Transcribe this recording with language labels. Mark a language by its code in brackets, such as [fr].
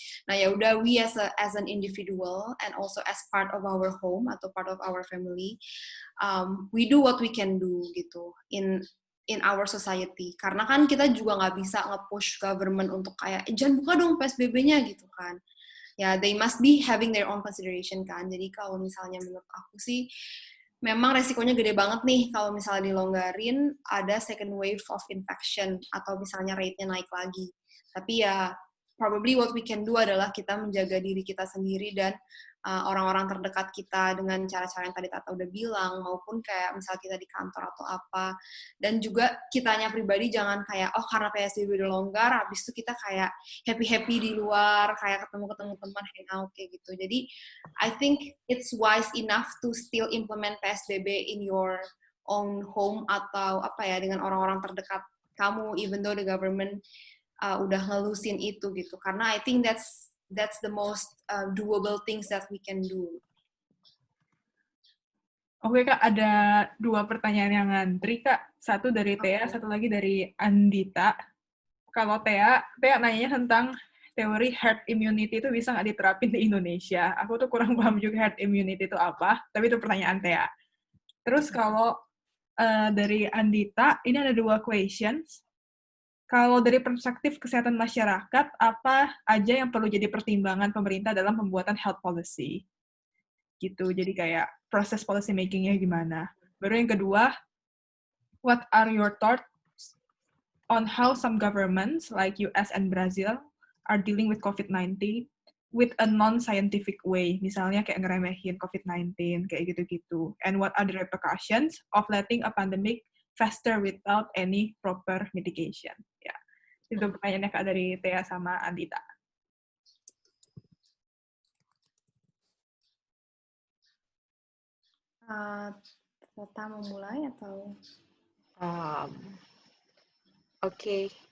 [id] Nah ya udah, [en] we as an individual and also as part of our home atau part of our family, we do what we can do gitu in our society. [id] Karena kan kita juga nggak bisa nge-push government untuk kayak jangan buka dong PSBB-nya gitu kan. [en] Ya, they must be having their own consideration kan. [id] Jadi kalau misalnya menurut aku sih, memang resikonya gede banget nih kalau misalnya dilonggarin, ada [en] second wave of infection, [id] atau misalnya rate-nya naik lagi. Tapi ya, [en] probably what we can do [id] adalah kita menjaga diri kita sendiri dan orang-orang terdekat kita dengan cara-cara yang tadi Tata udah bilang, maupun kayak misal kita di kantor atau apa. Dan juga kitanya pribadi jangan kayak, oh karena PSBB udah longgar, habis itu kita kayak happy-happy di luar, kayak ketemu-ketemu teman, hangout, kayak gitu. [en] Jadi, I think it's wise enough to still implement PSBB in your own home [id] atau apa ya, dengan orang-orang terdekat kamu, [en] even though the government [id] udah ngelusin itu gitu. [en] Karena I think that's the most doable things that we can do. [id] Oke Kak, ada 2 pertanyaan yang ngantri Kak. Satu dari Thea, satu lagi dari Andita. Kalau Thea nanya tentang teori herd immunity itu bisa nggak diterapin di Indonesia? Aku tuh kurang paham juga herd immunity itu apa, tapi itu pertanyaan Thea. Terus kalau dari Andita, ini ada 2 questions. Kalau dari perspektif kesehatan masyarakat, apa aja yang perlu jadi pertimbangan pemerintah dalam pembuatan health policy? Gitu, jadi kayak proses policy making-nya gimana. Baru yang kedua, [en] what are your thoughts on how some governments like US and Brazil are dealing with COVID-19 with a non-scientific way, [id] misalnya kayak ngeremehin COVID-19, kayak gitu-gitu. [en] And what are the repercussions of letting a pandemic faster without any proper mitigation? [id] Ya, itu pertanyaannya Kak dari Thea sama Andita. Tata mau mulai atau? Oke.